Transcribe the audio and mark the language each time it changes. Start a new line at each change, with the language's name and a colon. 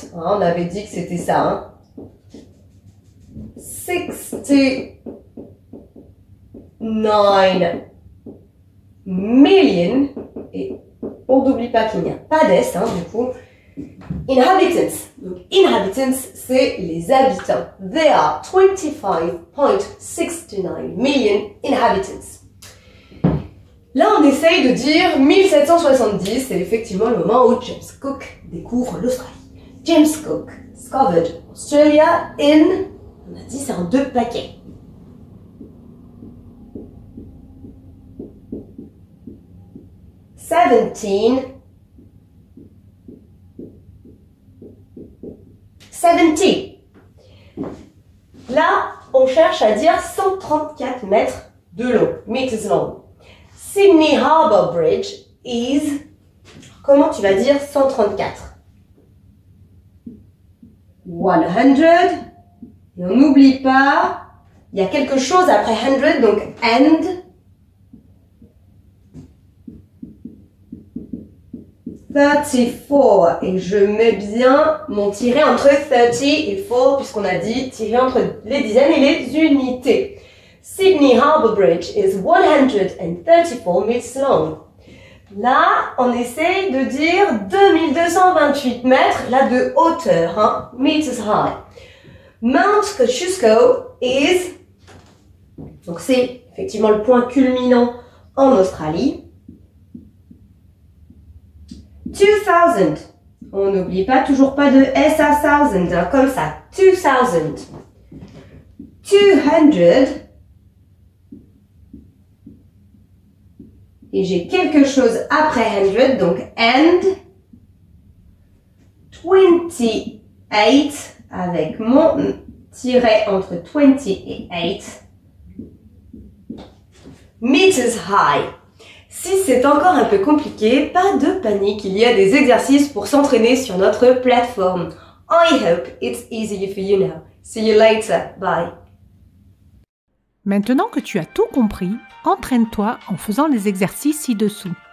French: On avait dit que c'était ça. 69 million. Et on n'oublie pas qu'il n'y a pas d'S, du coup. Inhabitants. Donc, inhabitants, c'est les habitants.
English: There are 25,69 million inhabitants.
French: Là, on essaye de dire 1770, c'est effectivement le moment où James Cook découvre l'Australie.
English: James Cook discovered Australia in,
French: on a dit c'est en 2 paquets.
English: Seventeen.
French: Là, on cherche à dire 134 mètres de long,
English: meters long. Sydney Harbour Bridge is,
French: comment tu vas dire 134? 100, et on n'oublie pas, il y a quelque chose après 100, donc and. 34, et je mets bien mon tiret entre 30 et 4, puisqu'on a dit tiret entre les dizaines et les unités.
English: Sydney Harbour Bridge is 134 meters long.
French: Là, on essaye de dire 2228 mètres, là de hauteur,
English: meters high. Mount Kosciuszko is,
French: donc c'est effectivement le point culminant en Australie. 2000, On n'oublie pas, toujours pas de S à thousand, hein, comme ça. 2000. 200. Et j'ai quelque chose après 100, donc and. 28, avec mon tiret entre 20 et 8.
English: Meters high.
French: Si c'est encore un peu compliqué, pas de panique, il y a des exercices pour s'entraîner sur notre plateforme.
English: I hope it's easy for you now. See you later. Bye.
French: Maintenant que tu as tout compris, entraîne-toi en faisant les exercices ci-dessous.